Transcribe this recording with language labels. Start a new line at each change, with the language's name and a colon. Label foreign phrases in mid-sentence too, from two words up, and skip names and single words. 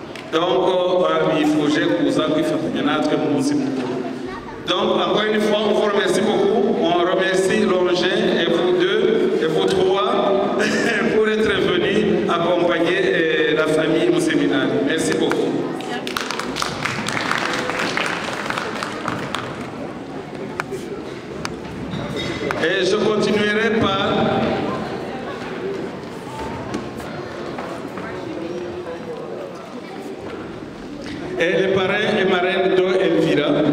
French: Donc, il faut que
Rundi: kuza kwifatanya natwe mu munsi mukuru.
French: Donc, encore une fois, on vous remercie beaucoup. On remercie Longin et vous deux et vous trois pour être venus accompagner la famille au séminaire. Merci beaucoup. Et je continuerai par les parrains et marraines d'Elvira.